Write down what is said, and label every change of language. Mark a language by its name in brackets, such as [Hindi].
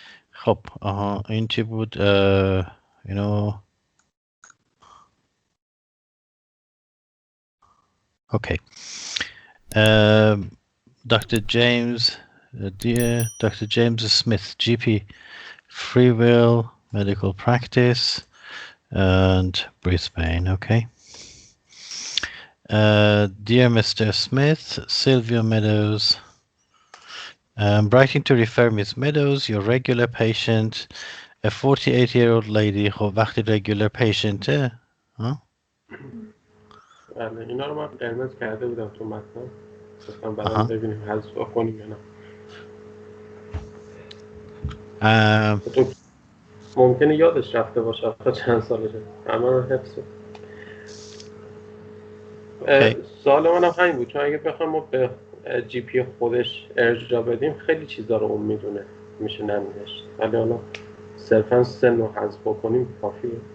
[Persian] خب این چی بود اینو اوکی Dr. [English] James dear Dr. James Smith GP free will medical practice and Brisbane okay dear Mr. Smith Sylvia Meadows I'm writing to refer Ms. Meadows, your regular patient, a 48-year-old lady. [Persian] خب وقتی [English] regular patient [Persian] بله اینا رو من قرمز کرده بودم تو متن گفتم بعدم ببینیم حذف کنیم یا نه تو ممکنه یادش رفته باشه تا چند سالشه همه رو حفظ سوال منم همین بود چون اگه بخوام ما به جی پی خودش ارجاع بدیم خیلی چیزا رو اون میدونه میشه ننوشت ولی حالا صرفا سن رو حذف بکنیم کافیه.